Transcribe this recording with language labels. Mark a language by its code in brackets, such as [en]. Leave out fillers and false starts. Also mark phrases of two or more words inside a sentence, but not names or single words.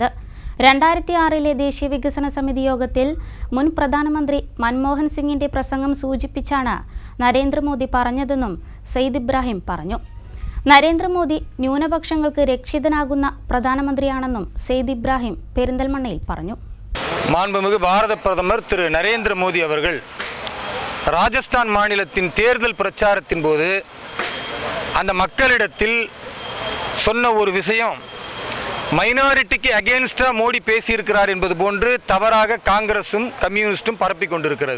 [ml] 2006 ദേശീയ വികസന സമിതി യോഗത്തിൽ മുൻ പ്രധാനമന്ത്രി മൻമോഹൻ സിംഗിന്റെ പ്രസംഗം സൂചിപ്പിച്ചാണ് നരേന്ദ്രമോദി പറഞ്ഞതെന്നും സയ്യിദ് ഇബ്രാഹിം പറഞ്ഞു. നരേന്ദ്രമോദി ന്യൂനപക്ഷങ്ങൾക്ക് രക്ഷിതനാകുന്ന പ്രധാനമന്ത്രിയാണെന്നും സയ്യിദ് ഇബ്രാഹിം പെരിന്തൽമണ്ണയിൽ പറഞ്ഞു. [ta] மாண்புமிகு பாரத பிரதமர் திரு நரேந்திர மோடி அவர்கள் ராஜஸ்தான் மாநிலத்தின் தேர்தல் பிரச்சாரத்தின் போது அந்த மக்களிடத்தில் சொன்ன ஒரு விஷயம், [en] minority against [ta] மோடி பேசியிருக்கிறார் என்பது போன்று தவறாக காங்கிரஸும் கம்யூனிஸ்டும் பரப்பி கொண்டிருக்கிறது.